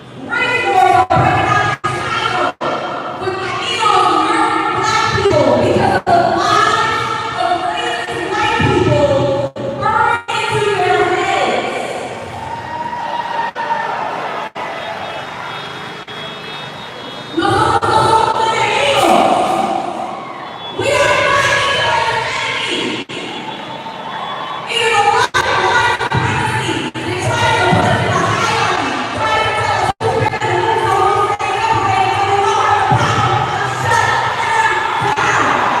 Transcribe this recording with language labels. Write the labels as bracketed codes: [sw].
[en] Race wars are breaking out in Chicago with Latinos murdering black people because of the lies of racist white people burned into their heads. [es] Nosotros somos enemigos. [en] We are fighting against the enemy. Even though white supremacy, they try to put us in a hierarchy, try to tell us who's better than who's so who's staying up, and we don't have a problem. Shut them down.